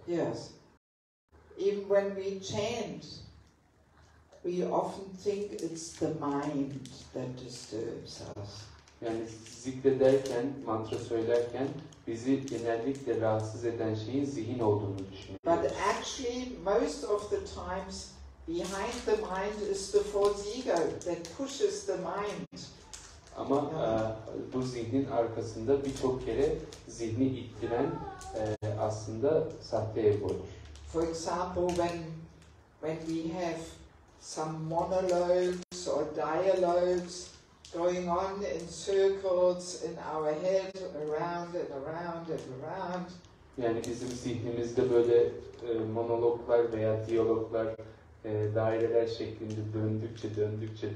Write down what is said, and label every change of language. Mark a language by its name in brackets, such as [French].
[English] Yes. Even when we chant, we often think it's the mind that disturbs us. [Turkish] Yani zikrederken, mantra söylerken bizi genellikle rahatsız eden şeyin zihin olduğunu düşünüyoruz. [English] But actually, most of the times, behind the mind is the false ego that pushes the mind. [Turkish] Ama bu zihnin arkasında birçok kere zihni ittiren aslında sahte egodur. [English] For example, when we have some monologues or dialogues going on in circles in our head, around and around and around. [Turkish] Yani bizim zihnimizde böyle monologlar veya diyaloglar, daireler şeklinde döndükçe.